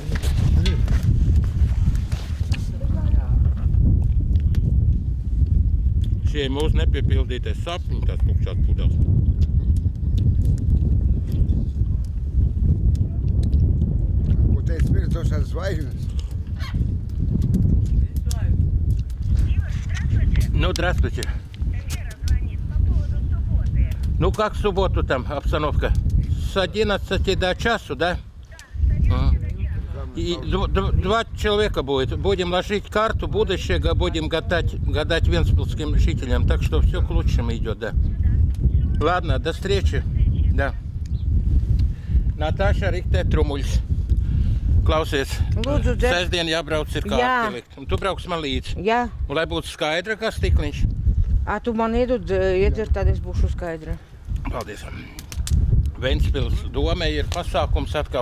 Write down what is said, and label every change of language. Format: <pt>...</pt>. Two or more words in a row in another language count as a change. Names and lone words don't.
<lv>Šie ir mūsu nepiepildītais sapņi, tās tukšās pudās. Ko teica mirstošās zvaigznes?</lv> <ru>Ну, здравствуйте. Ну, как в субботу там обстановка? С 11 до часу, да? И два человека будет. Будем ложить карту будущего, будем гадать венспилским жителям. Так что все к лучшему идет, да. Ладно, до встречи. Да.</ru> <lv>Natāša Riktē Trumuļs. Klausies, Lūdzu, dzer. sestdien jābrauc ir kārti likt. Un tu brauks man līdzi. Jā. Un lai būtu skaidra, kā stikliņš. Tu man iedod iedzert, tad es būšu skaidra. Paldies. Ventspils domē ir pasākums atkal.</lv>